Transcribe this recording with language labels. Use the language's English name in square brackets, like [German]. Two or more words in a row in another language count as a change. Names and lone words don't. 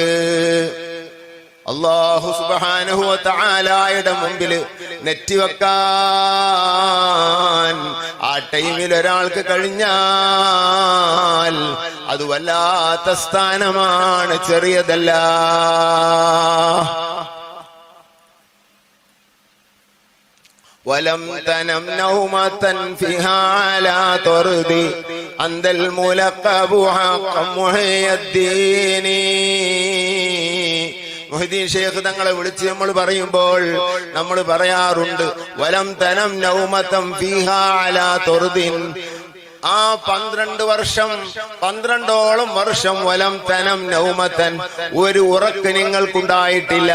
[Arabic] الله سبحانه وتعالى [Malayalam] മുമ്പിൽ നെറ്റിവെക്കാൻ ആ ടൈമിൽ ഒരാൾക്ക് കഴിഞ്ഞാൽ അത് വല്ലാത്ത സ്ഥാനമാണ്, ചെറിയതല്ല. [Arabic] ولم تنم نومة فيها على طرد أنت الملقب حقا محي الدين. [Malayalam] മുഹ്യിദ്ദീൻ ശൈഖ് തങ്ങളെ വിളിച്ച് നമ്മൾ പറയുമ്പോൾ നമ്മൾ പറയാറുണ്ട്, [Arabic] ولم تنم نومة فيها على طرد. [Malayalam] ആ 12ഓളം വർഷം [Arabic] ولم تنم نومة, [Malayalam] ഒരു ഉറക്ക് നിങ്ങൾക്കുണ്ടായിട്ടില്ല.